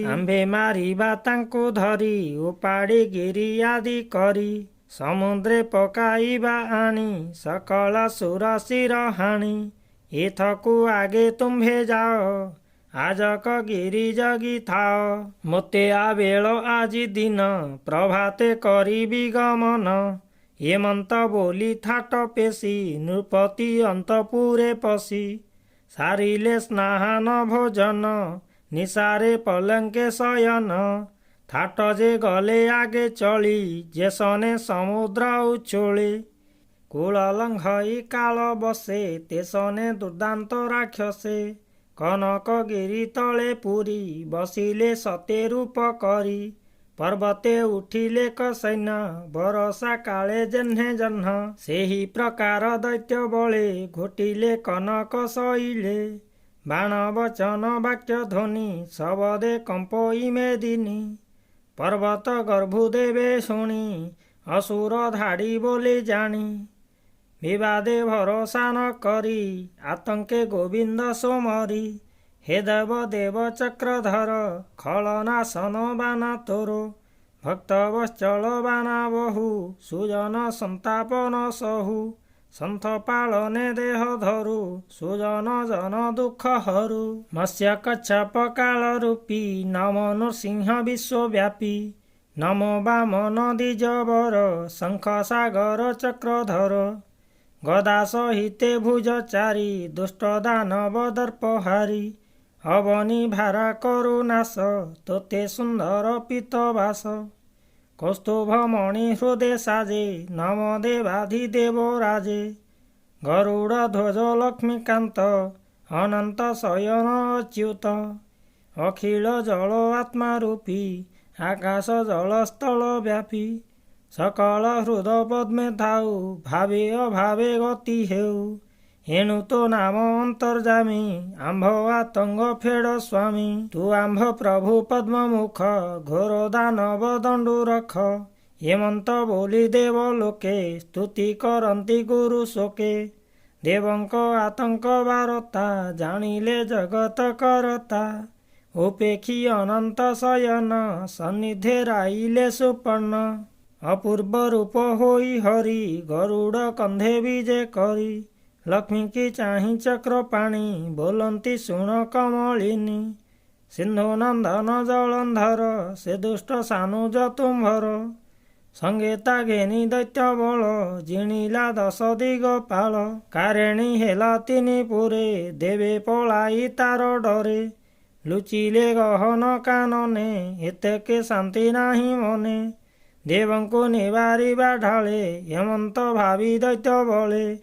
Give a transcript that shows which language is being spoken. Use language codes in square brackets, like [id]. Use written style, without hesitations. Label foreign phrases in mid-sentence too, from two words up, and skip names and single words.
[or] ଆମ୍ଭେ ମାରିବା ତାଙ୍କୁ ଧରି ଉପାଡ଼ି ଗିରି ଆଦି କରି। ସମୁଦ୍ରେ ପକାଇବା ଆଣି ସକଳ ସୁର ଶିର ହାଣି। ଇଥକୁ ଆଗେ ତୁମ୍ଭେ ଯାଅ ଆଜକ ଗିରି ଜଗି ଥାଅ। ମୋତେ ଆବେଳ ଆଜି ଦିନ ପ୍ରଭାତେ କରିବି ଗମନ। ହେମନ୍ତ ବୋଲି ଥାଟ ପେଷି ନୃପତି ଅନ୍ତପୁରେ ପଶି। ସାରିଲେ ସ୍ନାନ ଭୋଜନ ନିଶାରେ ପଲଙ୍କେ ଶୟନ। ଥାଟ ଯେ ଗଲେ ଆଗେ ଚଳି ଯେସନେ ସମୁଦ୍ର ଉଛୁଳେ। କୂଳ ଲଙ୍ଘଇ କାଳ ବଶେ ତେସନେ ଦୁର୍ଦ୍ଦାନ୍ତ ରାକ୍ଷସେ। କନକ ଗିରି ତଳେ ପୁରି ବସିଲେ ସତେ ରୂପ କରି। ପର୍ବତେ ଉଠିଲେ କସୈନ ବରଷା କାଳେ ଯହ୍ନେ ଯହ୍ନ। ସେହି ପ୍ରକାର ଦୈତ୍ୟ ବଳେ ଘୋଟିଲେ କନକ ସଇଳେ। ବାଣ ବଚନ ବାକ୍ୟ ଧ୍ୱନି ଶବଦେ କମ୍ପୋଇ ମେଦିନୀ। ପର୍ବତ ଗର୍ଭୁ ଦେବେ ଶୁଣି ଅସୁର ଧାଡ଼ି ବୋଲି ଜାଣି। ବିବାଦେ ଭରସା ନ କରି ଆତଙ୍କେ ଗୋବିନ୍ଦ ସୁମରି। ହେ ଦେବ ଦେବ ଚକ୍ରଧର ଖଳନାଶନ ବାନା ତୋର। ଭକ୍ତ ବତ୍ସଳ ବାନା ବହୁ ସୁଜନ ସନ୍ତାପନ ସହୁ। ସନ୍ଥ ପାଳନେ ଦେହ ଧରୁ ସୁଜନ ଜନ ଦୁଃଖ ହରୁ। ମତ୍ସ୍ୟ କଚ୍ଛପ କାଳ ରୂପୀ ନମୋ ନୃସିଂହ ବିଶ୍ୱବ୍ୟାପୀ। ନମୋ ବାମନ ଦ୍ୱିଜବର ଶଙ୍ଖ ସାଗର ଚକ୍ରଧର। ଗଦା ସହିତେ ଭୁଜଚାରି ଦୁଷ୍ଟ ଦାନବ ଦର୍ପହାରୀ। ଅବନୀ ଭାରା କରୁନାଶ ତୋତେ ସୁନ୍ଦର ପୀତବାସ। କୌସ୍ତୁଭ ମଣି ହୃଦୟ ସାଜେ ନମ ଦେବାଧିଦେବ ରାଜେ। ଗରୁଡ଼ ଧ୍ୱଜ ଲକ୍ଷ୍ମୀକାନ୍ତ ଅନନ୍ତ ଶୟନ ଅଚ୍ୟୁତ। ଅଖିଳ ଜଳ ଆତ୍ମା ରୂପୀ ଆକାଶ ଜଳ ସ୍ଥଳ ବ୍ୟାପୀ। ସକଳ ହୃଦ ପଦ୍ମେ ଥାଉ ଭାବେ ଅଭାବେ ଗତି ହେଉ। ଏଣୁ ତୋ ନାମ ଅନ୍ତର୍ଯ୍ୟାମୀ ଆମ୍ଭ ଆତଙ୍କ ଫେଡ଼ ସ୍ୱାମୀ। ତୁ ଆମ୍ଭ ପ୍ରଭୁ ପଦ୍ମ ମୁଖ ଘୋର ଦାନବ ଦଣ୍ଡୁ ରଖ। ହେମନ୍ତ ବୋଲି ଦେବ ଲୋକେ ସ୍ତୁତି କରନ୍ତି ଗୁରୁ ଶୋକେ। ଦେବଙ୍କ ଆତଙ୍କ ବାରତା ଜାଣିଲେ ଜଗତ କରତା। ଉପେକ୍ଷି ଅନନ୍ତ ଶୟନ ସନ୍ନିଧେ ରାଇଲେ ସୁପର୍ଣ୍ଣ। ଅପୂର୍ବ ରୂପ ହୋଇ ହରି ଗରୁଡ଼ କନ୍ଧେ ବିଜେ କରି ଲକ୍ଷ୍ମୀ କି ଚାହିଁ ଚକ୍ର ପାଣି ବୋଲନ୍ତି ଶୁଣ କମଳିନୀ ସିନ୍ଧୁ ନନ୍ଦନ ଜଳନ୍ଧର ସେ ଦୁଷ୍ଟ ସାନୁଜ ତୁମ୍ଭର ସଙ୍ଗେ ତା ଘେନି ଦୈତ୍ୟ ବଳ ଜିଣିଲା 10 ଦିଗ ପାଳ କାରେଣୀ ହେଲା 3 ପୁରେ ଦେବେ ପଳାଇ ତାର ଡରେ ଲୁଚିଲେ ଗହନ କାନନେ ଏତେକେ ଶାନ୍ତି ନାହିଁ ମନେ ଦେବଙ୍କୁ ନିବାରିବା ଢାଳେ ହେମନ୍ତ ଭାବି ଦୈତ୍ୟ ବଳେ